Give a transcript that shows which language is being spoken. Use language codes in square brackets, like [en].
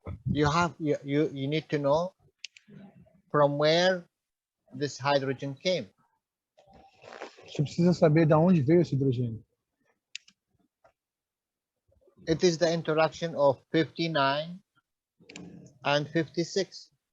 [en] You need to know from where this hydrogen came. [pt] Você precisa saber de onde veio esse hidrogênio. [en] It is the interaction of 59 and 56.